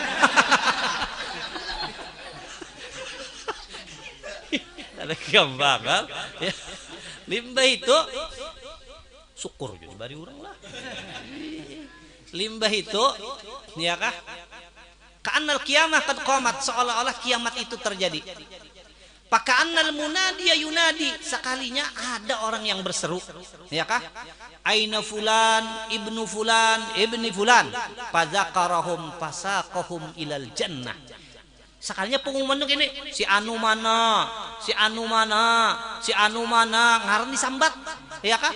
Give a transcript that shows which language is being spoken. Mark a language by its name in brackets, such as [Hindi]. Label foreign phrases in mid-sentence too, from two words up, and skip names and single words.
[Banjar] Ada kegampangan ya. Limbah itu syukur jadi bari orang lah. Limbah itu ya kah? [Arabic] كأن القيامة قد قامت, [Banjar] seolah-olah kiamat itu terjadi. [Arabic] فكأن المنادي ينادي, [Banjar] sekalinya ada orang yang berseru, ya kah? [Arabic] أين فلان ابن فلان فذكرهم فساقهم إلى الجنة. [Banjar] Sekalinya pengumuman ini si anu mana ngaran disambat, ya kah?